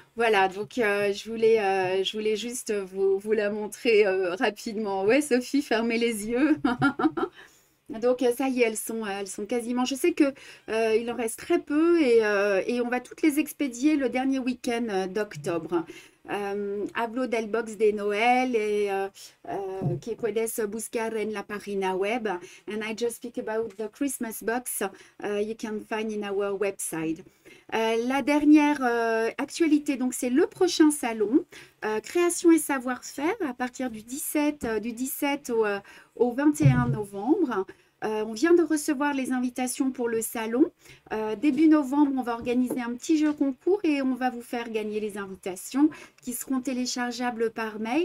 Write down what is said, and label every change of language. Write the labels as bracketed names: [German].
[French] Voilà, donc je voulais juste vous la montrer rapidement. Ouais, Sophie, fermez les yeux. Donc ça y est, elles sont quasiment. Je sais que il en reste très peu et on va toutes les expédier le dernier week-end d'octobre. [Spanish] Hablo del box de Noël et que puedes buscar en la página web. [English] And I just speak about the Christmas box you can find in our website. [French] La dernière actualité, donc c'est le prochain salon, création et savoir-faire à partir du 17 au 21 novembre. On vient de recevoir les invitations pour le salon. Début novembre, on va organiser un petit jeu concours et on va vous faire gagner les invitations qui seront téléchargeables par mail.